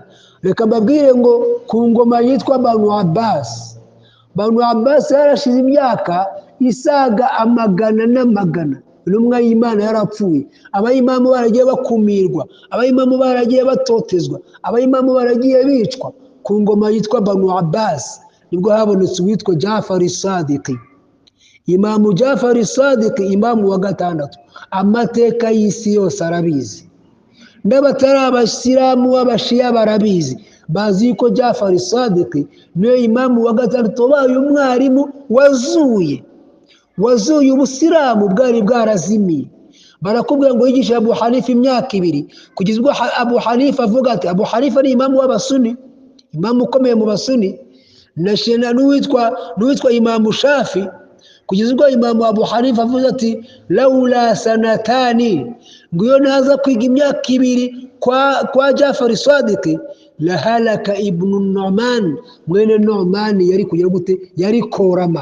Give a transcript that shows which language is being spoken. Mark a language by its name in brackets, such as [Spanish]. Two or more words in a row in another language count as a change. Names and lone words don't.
[Kinyarwanda] Reka mbabwire ngo ku ngoma yitwa Banu Abbas, Banu Abbas yarashize imyaka isaga 100 intumwa y'Imana yarapfuye, abayimamu baragiye bakumirwa, abayimamu baragiye batotezwa, abayimamu baragiye bicwa. Ku ngoma yitwa Banu Abbas nibwo habonetse uwitwa Jafar as-Sadiq. Imamu Jafari Sadiq, imamu wa gatandatu, amateka y'isi yose arabizi, n'abatari abasilamu b'abashiya barabizi, bazi ko Jafari Sadiq niyo imamu wa gatandatu wabaye umwarimu wazuye ubusilamu bwari bwarazimiye. Barakubwira ngo yigisha Abu Hanifa imyaka 2 kugeza ubwo Abu Hanifa avuga ati, Abu Hanifa ni imamu w'abasuni, imamu ukomeye mu basuni, na n'uwitwa Imamu Shafi, kugeza ubwo Imamu Abu Hanifa avuga ati [Arabic] لولا السنتان, [Kinyarwanda] ngo iyo naza kwiga imyaka 2 kwa Jafari Sadiq [Arabic] لهلك ابن النعمان, [Kinyarwanda] mwene Nu'man yari kugira gute, yari korama.